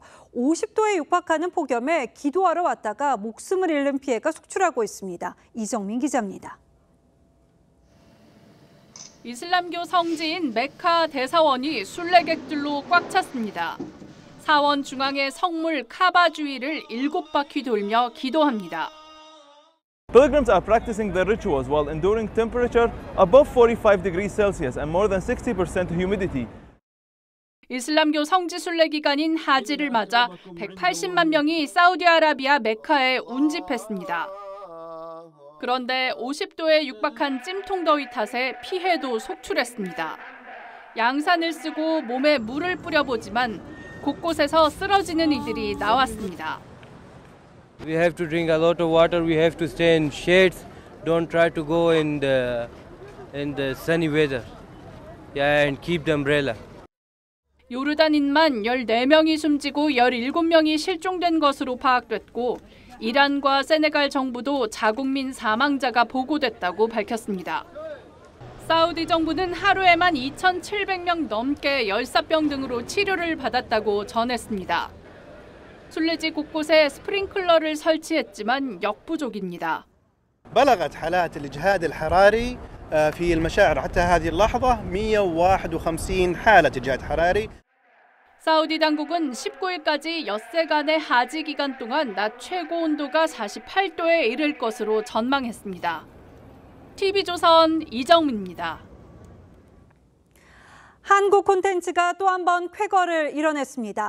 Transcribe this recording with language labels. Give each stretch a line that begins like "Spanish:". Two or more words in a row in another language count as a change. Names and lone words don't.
Korean: 50도에 육박하는 폭염에 기도하러 왔다가 목숨을 잃는 피해가 속출하고 있습니다. 이정민 기자입니다. 이슬람교 성지인 메카 대사원이 순례객들로 꽉 찼습니다. 사원 중앙의 성물 카바 주위를 7바퀴 돌며 기도합니다.
English: Pilgrims are practicing their rituals while enduring temperature above 45 degrees Celsius and more than 60% humidity.
Korean: 이슬람교 성지 순례 기간인 하지를 맞아 180만 명이 사우디아라비아 메카에 운집했습니다. 그런데 50도에 육박한 찜통 더위 탓에 피해도 속출했습니다. 양산을 쓰고 몸에 물을 뿌려보지만 곳곳에서 쓰러지는 이들이 나왔습니다.
English: We have to drink a lot of water. We have to stay in shades. Don't try to go in the sunny weather. Yeah, and keep the umbrella.
Korean: 요르단인만 14명이 숨지고 17명이 실종된 것으로 파악됐고 이란과 세네갈 정부도 자국민 사망자가 보고됐다고 밝혔습니다. 사우디 정부는 하루에만 2,700명 넘게 열사병 등으로 치료를 받았다고 전했습니다. 순례지 곳곳에 스프링클러를 설치했지만 역부족입니다.
Arabic: بلغت حالات الإجهاد الحراري في المشاعر حتى هذه اللحظة 151 حالة إجهاد حراري.
Korean: 사우디 당국은 19일까지 엿새간의 하지 기간 동안 낮 최고 온도가 48도에 이를 것으로 전망했습니다. TV조선 이정민입니다. 한국 콘텐츠가 또 한 번 쾌거를 이뤄냈습니다.